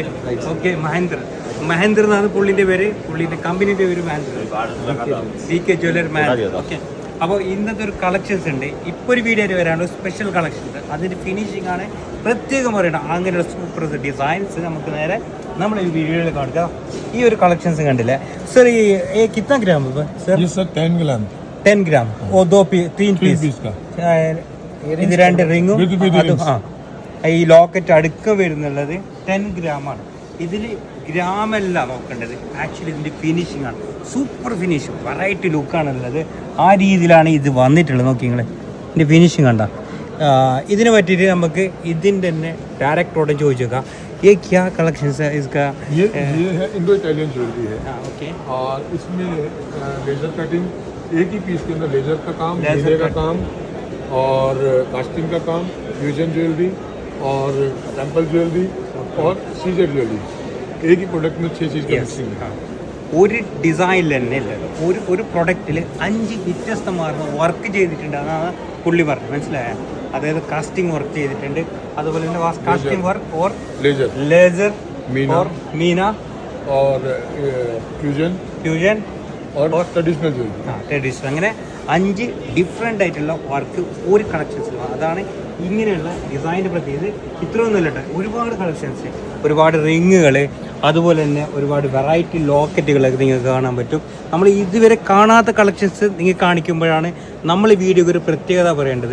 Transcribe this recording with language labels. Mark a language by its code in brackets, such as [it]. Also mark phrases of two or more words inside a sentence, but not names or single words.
[ml] ഓക്കെ, മഹേന്ദ്ര എന്നാണ് പുള്ളിൻ്റെ പേര്, പുള്ളിൻ്റെ കമ്പനീൻ്റെ പേര് മഹേന്ദ്ര, DK ജ്വല്ലറി മഹേന്ദ്ര. ഓക്കെ, അപ്പോൾ ഇന്നത്തെ ഒരു കളക്ഷൻസ് ഉണ്ട്. ഇപ്പോൾ ഒരു വീഡിയോ വരാണ്ട് [en] special collections, [ml] അതിൻ്റെ ഫിനിഷിംഗ് ആണ് പ്രത്യേകം പറയണം. അങ്ങനെയുള്ള [en] super designs [ml] നമുക്ക് നേരെ നമ്മൾ ഈ വീഡിയോയിൽ കാണിക്കുക. ഈ ഒരു കളക്ഷൻസ് കണ്ടില്ലേ സർ? ഈ [hi] कितना ग्राम है सर? ये सर 10 ग्राम वो 3 पीस का. [ml] ഇത് രണ്ട് റിങ്ങും ഈ ലോക്കറ്റ് അടുക്ക വരുന്നുള്ളത് 10 ഗ്രാമാണ്. ഇതിൽ ഗ്രാമല്ല നോക്കേണ്ടത്, ആക്ച്വലി ഇതിൻ്റെ ഫിനിഷിംഗ് ആണ്. [en] super finishing, [ml] വെറൈറ്റി ലുക്കാണുള്ളത്. ആ രീതിയിലാണ് ഇത് വന്നിട്ടുള്ളത്. നോക്കി നിങ്ങൾ ഇതിൻ്റെ ഫിനിഷിങ് കണ്ട. ഇതിനെ പറ്റിയിട്ട് നമുക്ക് ഇതിൻ്റെ തന്നെ ഡയറക്ടറോട് ചോദിച്ചേക്കാം. [hi] ये क्या कलेक्शन है इसका? ये है [en] Indo Italian jewellery [hi] है. ओके. और इसमें [en] laser cutting, [hi] एक ही पीस के अंदर लेजर का काम, हीरे का काम और कास्टिंग का काम, [en] fusion jewellery [hi] और [en] temple jewellery [hi] और [en] seizer jewellery, [hi] एक ही प्रोडक्ट में 6 चीज़ का मिक्सिंग है. [ml] ഒരു ഡിസൈനിൽ തന്നെ ഒരു പ്രൊഡക്റ്റിൽ 5 വ്യത്യസ്തമാർന്ന വർക്ക് ചെയ്തിട്ടുണ്ടെന്നാണ് പുള്ളി പറഞ്ഞത്. മനസ്സിലായ? അതായത് [en] casting work [ml] ചെയ്തിട്ടുണ്ട്, അതുപോലെ തന്നെ [en] casting work or laser [hi] और मीना और फ्यूजन और [en] traditional jewellery. [ml] ട്രഡീഷണൽ, അങ്ങനെ 5 ഡിഫറെൻ്റ് ആയിട്ടുള്ള വർക്ക് ഒരു കളക്ഷൻസിൽ. അതാണ് ഇങ്ങനെയുള്ള ഡിസൈൻ്റെ പ്രത്യേകത. ഇത്രയൊന്നുമില്ല കേട്ടോ, ഒരുപാട് കളക്ഷൻസ്, ഒരുപാട് റിങ്ങുകൾ, അതുപോലെ തന്നെ ഒരുപാട് വെറൈറ്റി ലോക്കറ്റുകളൊക്കെ നിങ്ങൾക്ക് കാണാൻ പറ്റും. നമ്മൾ ഇതുവരെ കാണാത്ത കളക്ഷൻസ് നിങ്ങൾ കാണിക്കുമ്പോഴാണ് നമ്മൾ വീഡിയോക്ക് ഒരു പ്രത്യേകത പറയേണ്ടത്.